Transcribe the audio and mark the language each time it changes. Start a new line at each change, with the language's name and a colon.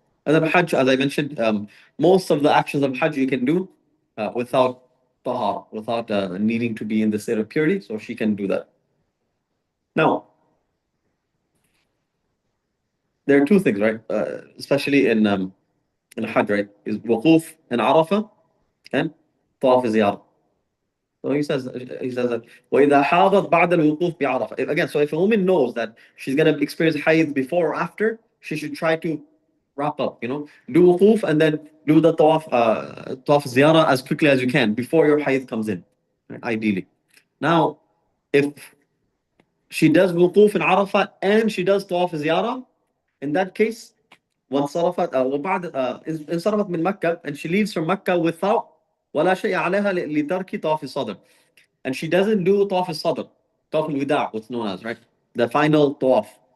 English: And then Hajj, as I mentioned, most of the actions of Hajj you can do without tahar, without needing to be in the state of purity. So she can do that. Now, there are two things, right? Especially in Hajj, right? Is wuquf in Arafah and tawaf ziyarah. So he says that
Arabic: وَإِذَا حَاضَتْ بَعْدَ الْوُقُوفِ بِعَرَفَةٍ.
English: Again, so if a woman knows that she's going to experience hayd before or after, she should try to wrap up, do wuquf and then do the tawaf ziyarah as quickly as you can before your hayd comes in, right, ideally. Now, if she does wuquf in Arafah and she does tawaf ziyarah, in that case,
Arabic: وانصرفت وبعد انصرفت من مكة,
English: and she leaves from Mecca without
Arabic: ولا شيء عليها لترك طواف الصدر,
English: and she doesn't do tawaf al-sadr, tawaf al-wida, what's known as, right? The final tawaf.